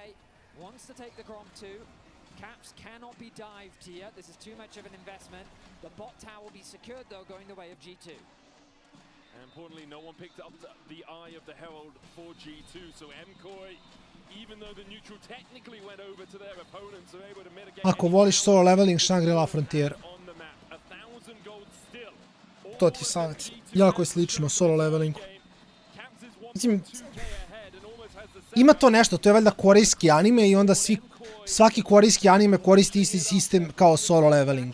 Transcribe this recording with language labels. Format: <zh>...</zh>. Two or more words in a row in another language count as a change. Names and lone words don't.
<en>Wants to take the Grom too. Caps cannot be dived here. This is too much of an investment. The bot tower will be secured though, going the way of G2. And importantly, no one picked up the eye of the Herald for G2. So Mkoi, even though the neutral technically went over to their opponents, are able to mitigate.</en> <bs>Ako voliš solo leveling, Shangri-La Frontier. To ti je savjet. Jako je slično solo levelingu. Mislim, ima to nešto, to je valjda korejski anime i onda svaki korejski anime koristi isti sistem kao solo leveling.</bs>